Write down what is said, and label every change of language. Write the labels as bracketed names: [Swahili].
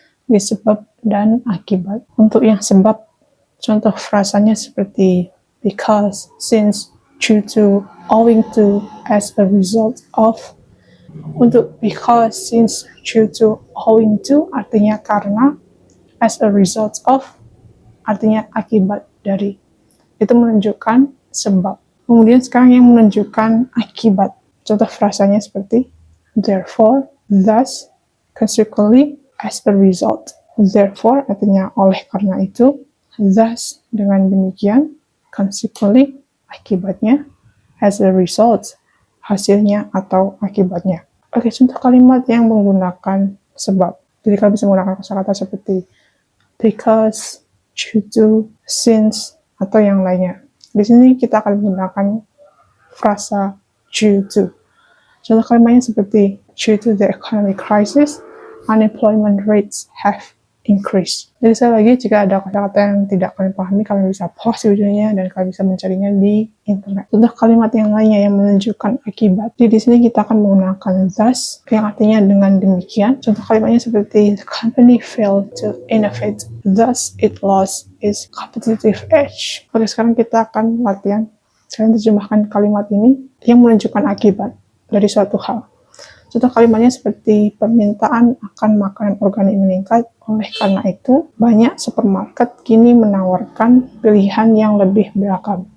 [Indonesian] Jadi sebab dan akibat. Untuk yang sebab, contoh frasanya seperti because, since, due to, owing to, as a result of. Untuk because, since, due to, owing to artinya karena, as a result of artinya akibat dari. Itu menunjukkan sebab. Kemudian sekarang yang menunjukkan akibat. Contoh frasanya seperti [English] therefore, thus, consequently, as a result. [Indonesian] Therefore artinya oleh karena itu. Thus, dengan demikian, consequently, akibatnya, as a result, hasilnya atau akibatnya. Oke, contoh kalimat yang menggunakan sebab. Jadi kalian bisa menggunakan kosakata seperti because, due to, since, atau yang lainnya. Di sini kita akan menggunakan frasa due to. Contoh kalimatnya seperti [English] due to the economic crisis, unemployment rates have increase. [Indonesian] Jadi sekali lagi, jika ada kata-kata yang tidak kalian pahami, kalian bisa pause videonya dan kalian bisa mencarinya di internet. Contoh kalimat yang lainnya yang menunjukkan akibat. Jadi di sini kita akan menggunakan thus, yang artinya dengan demikian. Contoh kalimatnya seperti [English] the company failed to innovate, thus it lost its competitive edge. [Indonesian] Oke, sekarang kita akan latihan. Kalian terjemahkan kalimat ini yang menunjukkan akibat dari suatu hal. Contoh kalimatnya seperti permintaan akan makanan organik meningkat, oleh karena itu banyak supermarket kini menawarkan pilihan yang lebih beragam.